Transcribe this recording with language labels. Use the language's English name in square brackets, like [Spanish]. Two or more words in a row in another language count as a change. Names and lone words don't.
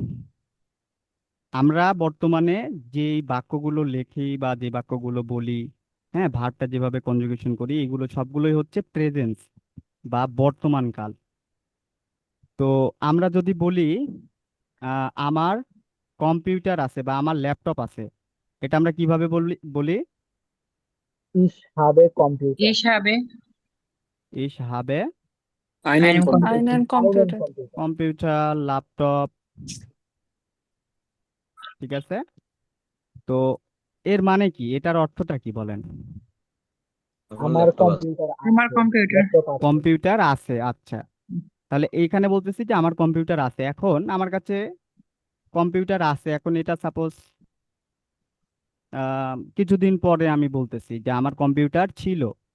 [Bangla] আমরা বর্তমানে যে বাক্যগুলো লেখি বা যে বাক্যগুলো বলি, হ্যাঁ, ভার্বটা যেভাবে কনজুগেশন করি, এগুলো সবগুলোই হচ্ছে প্রেজেন্স বা বর্তমান কাল। তো আমরা যদি বলি আমার কম্পিউটার আছে বা আমার ল্যাপটপ আছে, এটা আমরা কিভাবে বলি? [German] Ich habe Computer. Ich habe Ich habe einen einen Computer. Einen Einen Computer. Computer. [Bangla] কম্পিউটার, ল্যাপটপ, ঠিক আছে। তো এর মানে কি, এটার অর্থটা কি বলেন? আমার কম্পিউটার আমার আছে, কম্পিউটার। ল্যাপটপ আছে। কম্পিউটার আছে, আচ্ছা। তাহলে এইখানে বলতেছি যে আমার কম্পিউটার আছে। এখন আমার কাছে কম্পিউটার আছে, এখন এটা সাপোজ কিছুদিন পরে আমি বলতেছি যে আমার কম্পিউটার ছিল,